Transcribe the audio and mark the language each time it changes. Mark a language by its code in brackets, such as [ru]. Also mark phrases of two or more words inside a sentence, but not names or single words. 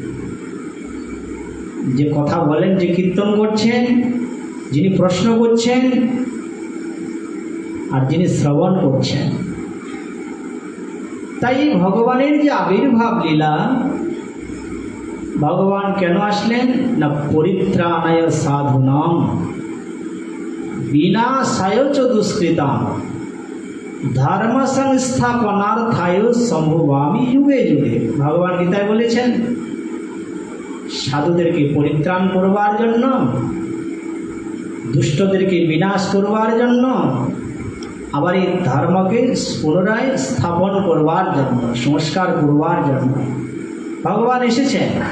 [bn] যে কথা বলেন, যে কীর্তন করছেন, যিনি প্রশ্ন করছেন আর যিনি শ্রবণ করছেন। তাই ভগবানের যে আবির্ভাব লীলা, ভগবান কেন আসলেন না [sa] পরিত্রাণায় সাধুনাম বিনাশায় চ দুষ্কৃতাম ধর্ম সংস্থাপনার্থায় সম্ভবামি যুগে যুগে। [bn] ভগবান গীতায় বলেছেন সাধুদেরকে পরিত্রাণ করবার জন্য, দুষ্টদেরকে বিনাশ করবার জন্য, আবার এই ধর্মকে পুনরায় স্থাপন করবার জন্য, সংস্কার করবার জন্য ভগবান এসেছেন।